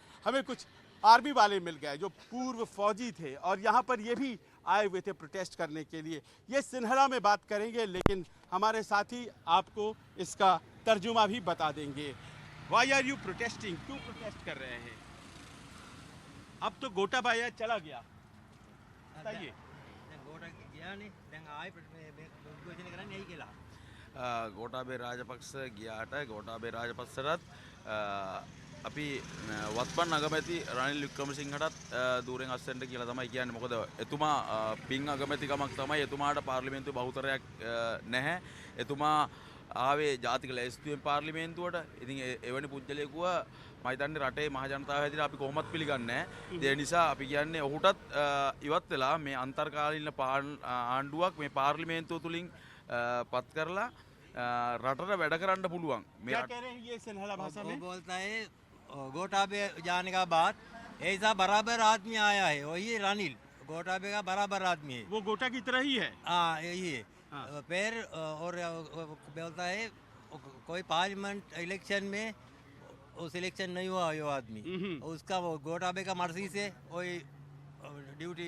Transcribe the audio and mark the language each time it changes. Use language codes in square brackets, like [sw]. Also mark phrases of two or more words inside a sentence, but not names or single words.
[hi] हमें कुछ आर्मी वाले मिल गए जो पूर्व फौजी थे, और यहाँ पर ये भी आए हुए थे प्रोटेस्ट करने के लिए। ये सिन्हरा में बात करेंगे, लेकिन हमारे साथी आपको इसका तर्जुमा भी बता देंगे। [en] Why are you protesting? [hi] क्यों प्रोटेस्ट कर रहे हैं? अब तो गोटाबाया चला गया, बताइए। [si] ගෝඨාභය රාජපක්ෂ ගියාට ගෝඨාභය රාජපක්ෂටත් අපි වත්පන් අගමැති රනිල් වික්‍රමසිංහටත් දූරෙන් අස්සෙන්ට කියලා තමයි කියන්නේ. මොකද එතුමා පින් අගමැතිකමක් තමයි. එතුමාට පාර්ලිමේන්තුවේ බහුතරයක් නැහැ. එතුමා ආවේ ජාතික ලැයිස්තුවෙන් පාර්ලිමේන්තුවට. ඉතින් එවැනි පුද්ගලයෙකුව මම හිතන්නේ රටේ මහ ජනතාව හැටියට අපි කොහොමත් පිළිගන්නේ නැහැ. ඒ නිසා අපි කියන්නේ ඔහුටත් ඉවත් වෙලා මේ අන්තර්කාලීන ආණ්ඩුවක් මේ පාර්ලිමේන්තුව තුලින් පත් කරලා रटर වැඩ කරන්න පුළුවන්। [hi] क्या कह रहे हैं ये सिन्हला भाषा में? बोलता है गोटाबे जाने का बाद ऐसा बराबर आदमी आया है, वही रानिल गोटाबे का बराबर आदमी है। वो गोटा की तरह ही है। हाँ यही है। फिर और बोलता है कोई पार्लियामेंट इलेक्शन में वो सिलेक्शन नहीं हुआ वो आदमी, उसका वो गोटाबे का मर्जी से वही ड्यूटी।